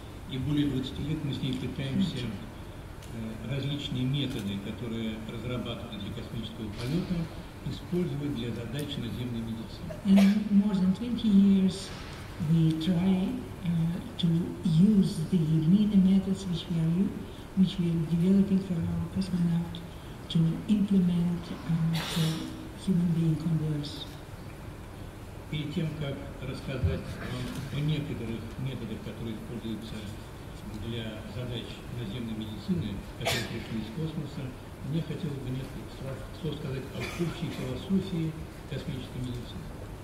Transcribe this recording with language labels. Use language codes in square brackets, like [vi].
[ru] И более 20 лет мы с ней пытаемся различные методы, которые разрабатывают для космического полета, использовать для задач наземной медицины. [en] And more than 20 years we try to use the many methods which we are developing for our cosmonaut to implement for human being on the Earth. [ru] Перед тем, как рассказать вам о некоторых методах, которые используются для задач наземной медицины, которые пришли из космоса, мне хотелось бы несколько слов сказать об общей философии космической медицины.